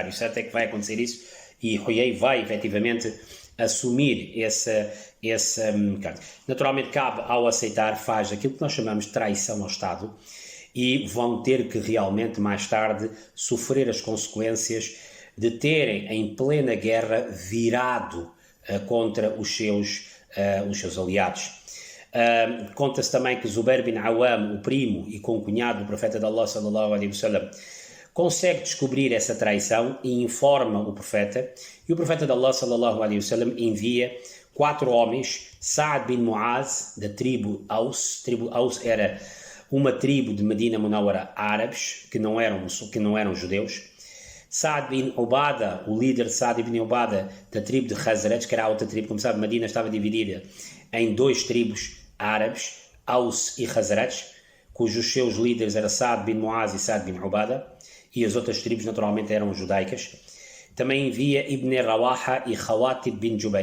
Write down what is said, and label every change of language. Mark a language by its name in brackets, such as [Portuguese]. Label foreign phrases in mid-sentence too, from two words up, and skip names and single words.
[Portuguese] O certo é que vai acontecer isso, e Huyay vai efetivamente assumir essa naturalmente Ka'b, ao aceitar, faz aquilo que nós chamamos de traição ao Estado, e vão ter que realmente mais tarde sofrer as consequências de terem em plena guerra virado contra os seus aliados. Conta-se também que Zubair bin Awam, o primo e concunhado do profeta de Allah [Arabic] صلى الله عليه وسلم, [Portuguese] consegue descobrir essa traição e informa o profeta, e o profeta de Allah [Arabic] صلى الله عليه وسلم [Portuguese] envia 4 homens, Sa'ad bin Mu'az, da tribo Aus. Tribo Aus era uma tribo de Medina Munawwara árabes, que não eram judeus. Sa'ad bin Ubada, o líder de Sa'ad bin Ubada, da tribo de Khazraj, que era a outra tribo. Como sabe, Medina estava dividida em 2 tribos árabes, Aus e Khazraj, cujos seus líderes eram Sa'ad bin Mu'az e Sa'ad bin Ubada, e as outras tribos naturalmente eram judaicas. Também envia Ibn Rawaha e Khawatib bin Jubair.